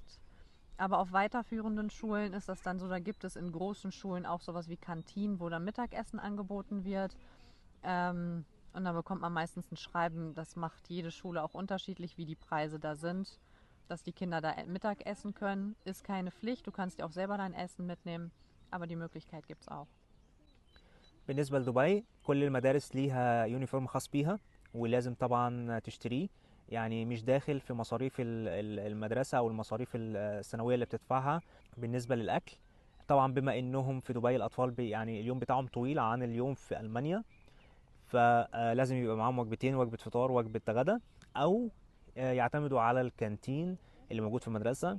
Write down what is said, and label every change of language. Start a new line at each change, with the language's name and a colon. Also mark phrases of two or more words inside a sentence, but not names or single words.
German: Aber auf weiterführenden Schulen ist das dann so, da gibt es in großen Schulen auch sowas wie Kantinen, wo dann Mittagessen angeboten wird. Und da bekommt man meistens ein Schreiben, das macht jede Schule auch unterschiedlich, wie die Preise da sind. Dass die Kinder da Mittag essen können, ist keine Pflicht. Du kannst dir auch selber dein Essen mitnehmen, aber die Möglichkeit gibt es auch.
Arabic: بالنسبة لدبي كل المدارس ليها يونيفورم خاص بيها، ولازم طبعا تشتريه، يعني مش داخل في مصاريف المدرسة أو المصاريف السنوية اللي بتدفعها. بالنسبة للأكل طبعا بما إنهم في دبي الأطفال يعني اليوم بتاعهم طويل عن اليوم في ألمانيا، فلازم يبقى معاهم وجبتين، وجبة فطار وجبة غدا، أو يعتمدوا على الكانتين اللي موجود في المدرسة.